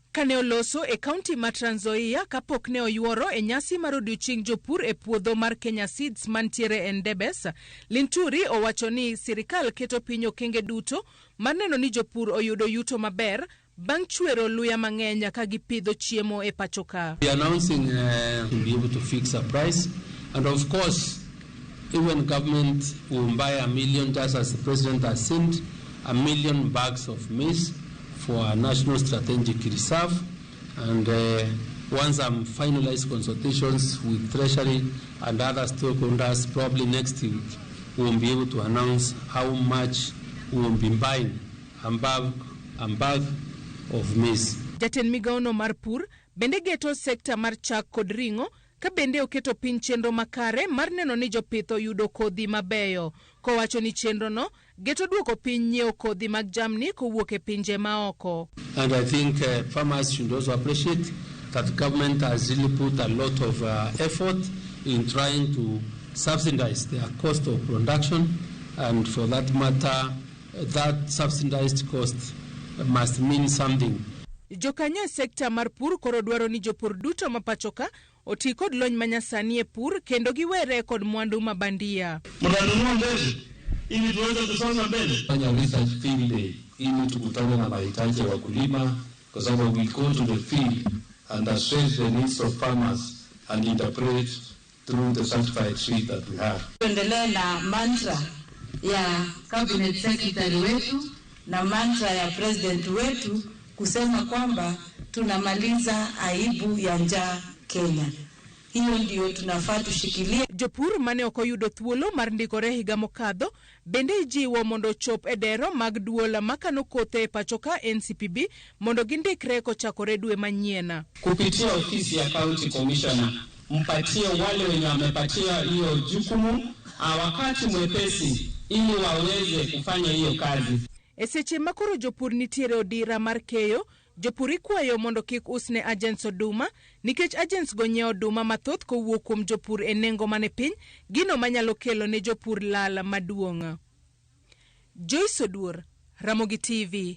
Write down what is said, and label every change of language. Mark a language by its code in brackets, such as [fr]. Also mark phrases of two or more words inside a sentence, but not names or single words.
[luo] Kane oloso e kaunti ma Trans Nzoia kapok ne oyuoro e nyasi mar odiochieng' jopur e puodho mar Kenya Seeds mantiere e Ndebes, Linturi owacho ni sirkal keto piny okenge duto mar neno ni jopur oyudo yuto maber bang' chwero luya mang'eny ka gipidho chiemo e pacho ka. [en] We are announcing to be able to fix a price. And of course, even government will buy 1 million, just as the president has sent, 1 million bags of maize for a national strategic reserve. And once I'm finalized consultations with Treasury and other stakeholders, probably next week, we'll be able to announce how much we will be buying a bag of maize. [luo] Jatend migawo no mar pur bende geto sekta mar chak kod ring'o ka bende oketo piny chenro makare mar neno ni jopith yudo kodhi mabeyo, kowacho ni chenro no geto duoko piny nyieo kodhi mag jamni kowuok e pinje maoko. [en] And I think farmers should also appreciate that government has really put a lot of effort in trying to subsidize their cost of production, and for that matter, that subsidized cost must mean something. [luo] Jokanya sekta mar pur koro dwaro ni jopur duto mapachoka oti kod lony manyasani e pur kendo giwere kod mwandu mabandia. [sw] Mtanunua mbele ili tuweze kusonga mbele. Fanya [en] research field day [sw] ili tukutane na mahitaji ya wakulima, kwa sababu [en] we go to the field and assess the needs of farmers and interpret through the certified sheet that we have. [sw] Tuendelee na mantra ya [en] cabinet secretary [sw] wetu na mantra ya president wetu kusema kwamba tunamaliza aibu ya njaa Kenya. Hiyo ndio tunafaa tushikilie. Jopur mane okoyudo thuolo mar ndikore higa mokadho bende jiwo mondo chop edero mag duola makano kothe e pachoka NCPB mondo gindikre kochakore dwe manyien. Kupitia ofisi ya [en] county commissioner [sw] mpatie wale wenye wamepatia hiyo jukumu wakati mwepesi ili waweze kufanya hiyo kazi. Eseche makoro jopur nitiere odira mar keyo, jopur ikwayo mondo kik usne agents oduma nikech agents go nyieo oduma mathoth kowuok kuom jopur e nengo mane piny, gino manyalo kelo ne jopur lala maduong'. Joyce Oduor, Ramogi TV.